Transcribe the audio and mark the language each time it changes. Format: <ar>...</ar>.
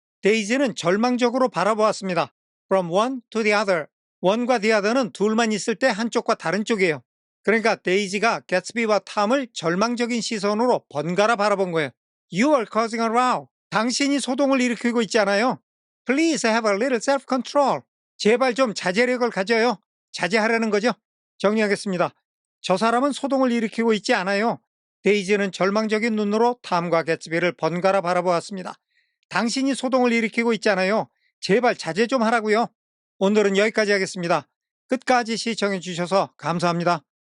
<ko>데이지는 절망적으로 바라보았습니다.</ko> <en>From one to the other.</en> <ko>one과 the other는 둘만 있을 때 한쪽과 다른 쪽이에요. 그러니까 데이지가 개츠비와 탐을 절망적인 시선으로 번갈아 바라본 거예요.</ko> <en>You are causing a row.</en> <ko>당신이 소동을 일으키고 있지 않아요.</ko> <en>Please have a little self-control.</en> <ko>제발 좀 자제력을 가져요. 자제하라는 거죠. 정리하겠습니다. 저 사람은 소동을 일으키고 있지 않아요. 데이지는 절망적인 눈으로 탐과 개츠비를 번갈아 바라보았습니다. 당신이 소동을 일으키고 있잖아요. 제발 자제 좀 하라고요. 오늘은 여기까지 하겠습니다. 끝까지 시청해 주셔서 감사합니다.</ko>